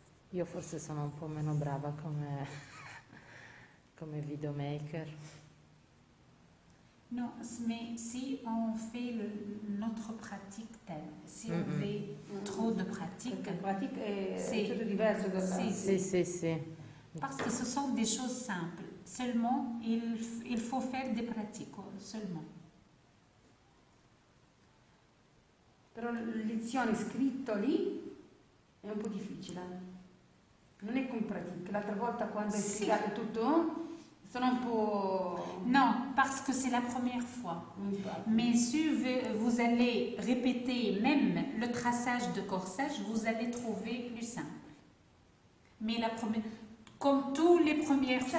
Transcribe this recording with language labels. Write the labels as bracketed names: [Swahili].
[Italian] Io forse sono un po' meno brava come videomaker. [French] Non, mais si on fait notre pratique telle, si on fait trop de pratique, [Italian] Perché pratica è Sì. tutto diverso dalla... Sì. Sì, sì, sì. [French] parce que ce sont des choses simples, seulement il faut faire des pratiques, seulement. [Italian] Però le lezioni scritto lì è un po' difficile. Non è come pratica. L'altra volta quando hai Sì. spiegato tutto sono un po'... [French] Non, parce que c'est la première fois. [Italian] Infatti. [French] Mais si vous allez répéter même le traçage de corsage, vous allez trouver plus simple. Mais la première, comme tous les premières fois.